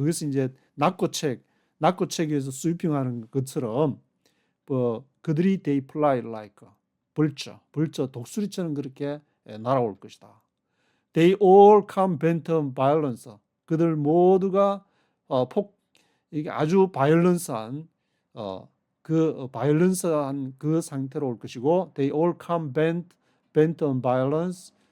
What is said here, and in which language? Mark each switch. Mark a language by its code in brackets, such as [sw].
[ko] 그것은 이제 낙고책 위에서 sweeping하는 것처럼 그들이 [en] they fly like vulture [ko] 독수리처럼 그렇게 날아올 것이다. [en] They all come bent on violence. [ko] 그들 모두가 이게 아주 바이올런스한 그 상태로 올 것이고 [en] they all come bent on violence.